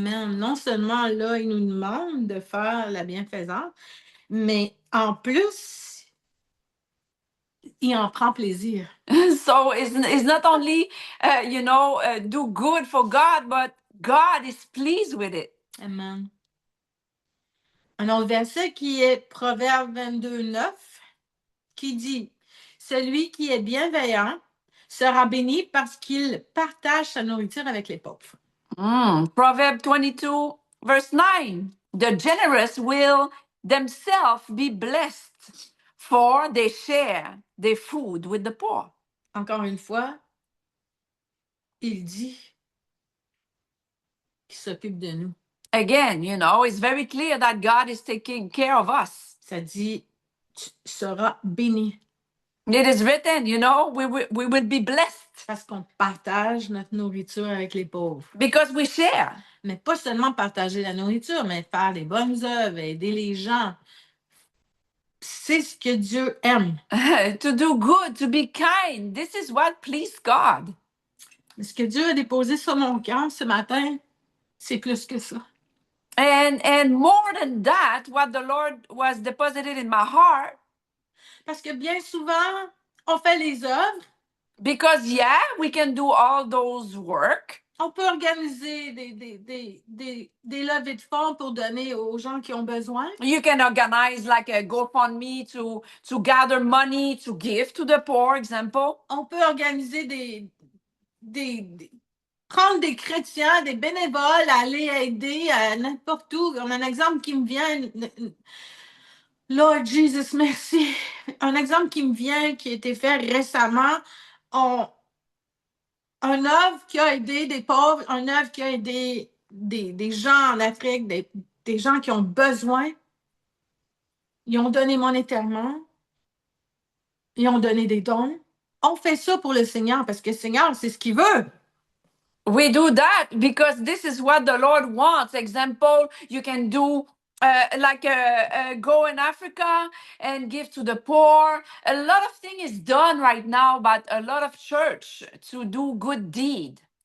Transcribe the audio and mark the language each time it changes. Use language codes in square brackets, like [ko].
[en] Amen. [fr] Non seulement là, il nous demande de faire la bienfaisance, mais en plus, il en prend plaisir. [en] So it's not only, do good for God, but God is pleased with it. Amen. [fr] Un autre verset qui est Proverbe 22, 9, qui dit, celui qui est bienveillant sera béni parce qu'il partage sa nourriture avec les pauvres. [en] Proverbe 22, verse 9. The generous will themselves be blessed, for they share their food with the poor. [fr] Encore une fois, il dit qu'il s'occupe de nous. [en] Again, you know, it's very clear that God is taking care of us. [fr] Ça dit, tu seras béni. [en] It is written, you know, we will be blessed. [fr] Parce qu'on partage notre nourriture avec les pauvres. [en] Because we share. [fr] Mais pas seulement partager la nourriture, mais faire des bonnes œuvres, aider les gens. C'est ce que Dieu aime. [en] To do good, to be kind. This is what pleased God. [fr] Ce que Dieu a déposé sur mon cœur ce matin, c'est plus que ça. [en] And more than that, what the Lord was deposited in my heart. [fr] Parce que bien souvent, on fait les œuvres. [en] Because yeah, we can do all those work. [fr] On peut organiser des levées de fonds pour donner aux gens qui ont besoin. [en] You can organize like a GoFundMe to gather money to give to the poor, example. [fr] On peut organiser prendre des chrétiens, des bénévoles, aller aider à n'importe où. On a un exemple qui me vient. Lord Jesus, merci. Un exemple qui me vient, qui a été fait récemment. Un œuvre qui a aidé des pauvres, un œuvre qui a aidé des gens en Afrique, des gens qui ont besoin. Ils ont donné monétairement. Ils ont donné des dons. On fait ça pour le Seigneur parce que le Seigneur, c'est ce qu'il veut. [en] We do that because this is what the Lord wants. Example, you can do go in Africa and give to the poor. A lot of things is done right now, but a lot of church to do good deed.